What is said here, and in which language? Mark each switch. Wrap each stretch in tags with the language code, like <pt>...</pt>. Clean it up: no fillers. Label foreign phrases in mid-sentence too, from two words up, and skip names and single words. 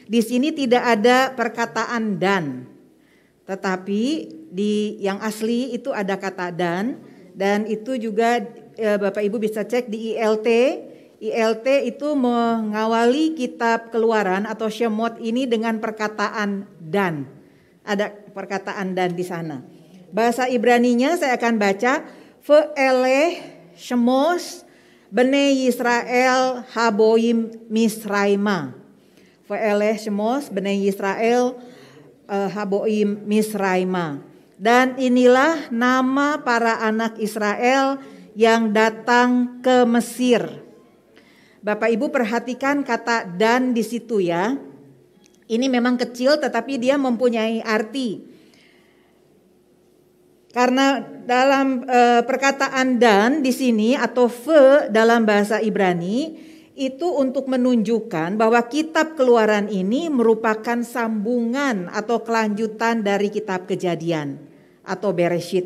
<id>Di sini tidak ada perkataan dan, Tetapi di yang asli itu ada kata dan itu juga Bapak Ibu bisa cek di ILT. ILT itu mengawali kitab Keluaran atau Shemot ini dengan perkataan dan. Ada perkataan dan di sana. Bahasa Ibraninya saya akan baca</id> <he>ואלה שמות בני ישראל הבאים מצרימה. ואלה שמות בני ישראל הבאים מצרימה.</he> <id>Dan inilah nama para anak Israel yang datang ke Mesir. Bapak Ibu perhatikan kata dan di situ ya. Ini memang kecil tetapi dia mempunyai arti. Karena dalam perkataan dan di sini atau ve dalam bahasa Ibrani itu untuk menunjukkan bahwa kitab Keluaran ini merupakan sambungan atau kelanjutan dari kitab Kejadian atau Bereshit.</id>